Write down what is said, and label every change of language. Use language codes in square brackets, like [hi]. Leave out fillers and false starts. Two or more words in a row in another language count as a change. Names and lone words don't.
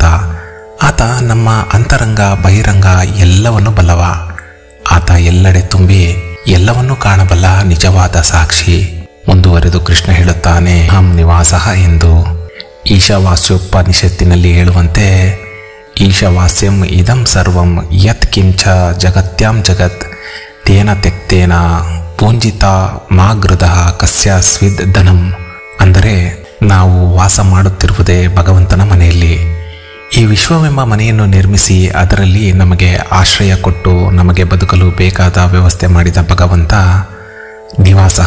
[kn] ಆತ ನಮ್ಮ ಅಂತರಂಗ ಬಹಿರಂಗ ಎಲ್ಲವನ್ನು ಬಲ್ಲವ. ಆತ ಎಲ್ಲೆಡೆ ತುಂಬಿ ಎಲ್ಲವನ್ನೂ ಕಾಣಬಲ್ಲ ನಿಜವಾದ ಸಾಕ್ಷಿ. ಮುಂದುವರೆದು ಕೃಷ್ಣ ಹೇಳುತ್ತಾನೆ, [sa] ಅಹಂ ನಿವಾಸಃ [kn] ಎಂದು. ಈಶಾವಾಸ್ಯೋಪನಿಷತ್ತಿನಲ್ಲಿ ಹೇಳುವಂತೆ, [sa] ಈಶಾವಾಸ್ಯಂ ಇದಂ ಸರ್ವಂ ಯತ್ ಕಿಂಚ ಜಗತ್ಯಾಂ ಜಗತ್ ತೇನ ತ್ಯಕ್ತೇನ ಪೂಂಜಿತ ಮಾಗೃದಃ ಕಸ್ಯ ಸ್ವಿದ್ ಧನಂ. [kn] ಅಂದರೆ ನಾವು ವಾಸ ಮಾಡುತ್ತಿರುವುದೇ ಭಗವಂತನ ಮನೆಯಲ್ಲಿ. ಈ ವಿಶ್ವವೆಂಬ ಮನೆಯನ್ನು ನಿರ್ಮಿಸಿ ಅದರಲ್ಲಿ ನಮಗೆ ಆಶ್ರಯ ಕೊಟ್ಟು ನಮಗೆ ಬದುಕಲು ಬೇಕಾದ ವ್ಯವಸ್ಥೆ ಮಾಡಿದ ಭಗವಂತ ನಿವಾಸಃ.